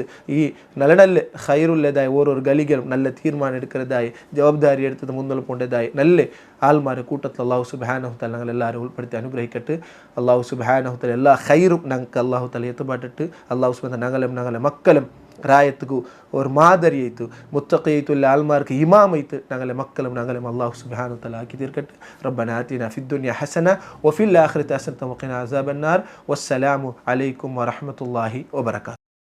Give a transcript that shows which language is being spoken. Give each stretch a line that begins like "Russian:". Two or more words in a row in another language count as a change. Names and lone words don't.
Malayalam: ഈ നല്ല നല്ല ഖൈറുള്ളതായി ഓരോരോ ഗലികളും നല്ല തീരുമാനം എടുക്കുന്നതായി ജവാബ്ദാരി എടുത്തത് മുന്നോട്ട് പോകേണ്ടതായി നല്ല ആൾമാരെ കൂട്ടത്തിൽ
Arabic: الله سبحانه تعالى
Malayalam: ഞങ്ങൾ എല്ലാവരും ഉൾപ്പെടുത്തി അനുഗ്രഹിക്കട്ടെ
Arabic: الله سبحانه تعالى
Malayalam: എല്ലാ ഖൈറും ഞങ്ങൾക്ക്
Arabic: الله تعالى
Malayalam: എത്തുപാട്ടിട്ട്
Arabic: الله سبحانه
Malayalam: ഞങ്ങളും ഞങ്ങളെ മക്കളും
Kannada: ರಾಯತ್ಗೂ ಅವ್ರ ಮಾದರಿ ಆಯಿತು ಮುತ್ತಕಿ ಆಯಿತು ಇಲ್ಲ ಆಲ್ಮಾರ್ಕ್ ಇಮಾಮ್ ಆಯಿತು
Malayalam: ഞങ്ങളെ മക്കളും ഞങ്ങളും
Arabic: الله سبحانه و تعالى
Malayalam: ആക്കി തീർക്കട്ടെ
Arabic: ربنا آتنا في الدنيا حسنة وفي الآخرة حسنة وقنا عذاب النار والسلام عليكم ورحمة الله وبركاته.